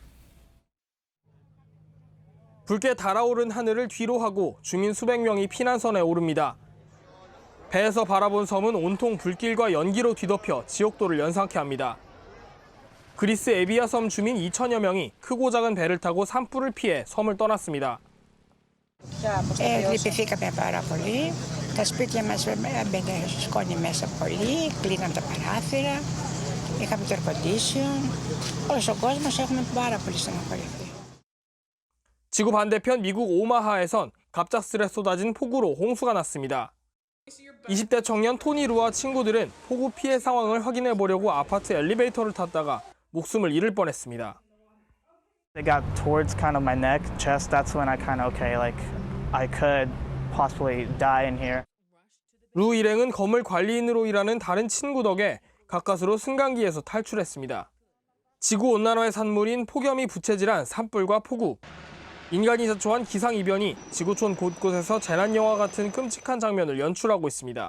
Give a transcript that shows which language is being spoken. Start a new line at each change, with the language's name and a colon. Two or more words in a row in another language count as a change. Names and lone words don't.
Korean: 붉게 달아오른 하늘을 뒤로 하고 주민 수백 명이 피난선에 오릅니다. 배에서 바라본 섬은 온통 불길과 연기로 뒤덮여 지옥도를 연상케 합니다. 그리스 에비아 섬 주민 2천여 명이 크고 작은 배를 타고 산불을 피해 섬을 떠났습니다.
Greek: Λυπηθήκαμε πάρα πολύ. Τα σπίτια μας μπαίνε σκόνη μέσα πολύ, κλείναμε τα παράθυρα, είχαμε το
English: air condition.
Greek: Όλος ο κόσμος έχουμε πάρα πολύ στεναχωρηθεί.
Korean: 지구 반대편 미국 오마하에선 갑작스레 쏟아진 폭우로 홍수가 났습니다. 20대 청년 토니 루와 친구들은 폭우 피해 상황을 확인해 보려고 아파트 엘리베이터를 탔다가 목숨을 잃을 뻔했습니다.
English: It got towards kind of my neck, chest. That's when I kind of I could possibly die in here.
Korean: 루 일행은 건물 관리인으로 일하는 다른 친구 덕에 가까스로 승강기에서 탈출했습니다. 지구 온난화의 산물인 폭염이 부채질한 산불과 폭우. 인간이 자초한 기상이변이 지구촌 곳곳에서 재난영화 같은 끔찍한 장면을 연출하고 있습니다.